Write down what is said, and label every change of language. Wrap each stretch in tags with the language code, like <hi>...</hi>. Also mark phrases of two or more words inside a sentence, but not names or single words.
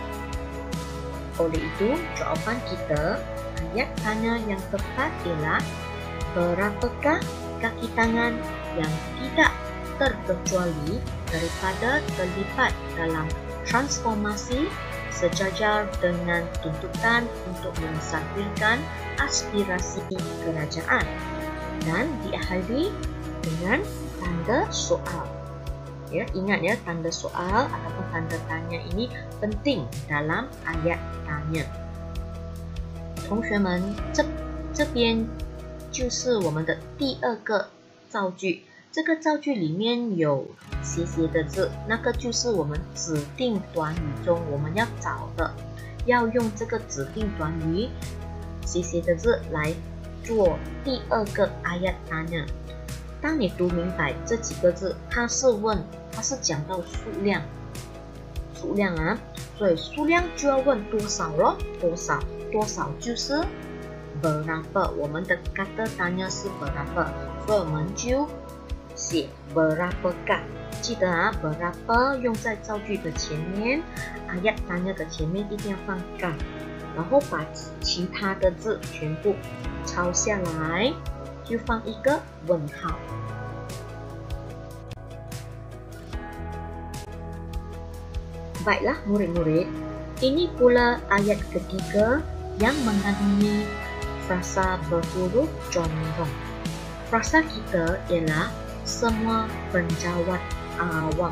<ms>Oleh itu, jawapan kita ayat tanya yang tepat ialah berapakah kaki tangan yang tidak terkecuali daripada terlibat dalam transformasi sejajar dengan tuntutan untuk mensahihkan aspirasi kerajaan, dan diakhiri dengan tanda soal. Ya, ingat ya, tanda soal ataupun tanda tanya ini penting dalam ayat tanya.</ms> <zh>同学们，这边就是我们的第二个造句。这个造句里面有斜斜的字，那个就是我们指定短语中我们要找的，要用这个指定短语斜斜的字来做第二个</zh> <ms>ayat tanya。</ms> <zh>当你读明白这几个字，它是讲到数量啊，所以数量就要问多少咯，多少就是 berapa， 我们的 kata tanya 是 berapa， 所以我们就写 berapakah。记得啊 berapa 用在造句的前面，</zh> <ms>ayat tanya</ms> <zh>的前面一定要放 ka， 然后把其他的字全部抄下来，就放一个问号。</zh> <ms>Baiklah murid-murid, ini pula ayat ketiga yang mengandungi frasa berhuruf condong. Frasa kita ialah semua penjawat awam.</ms>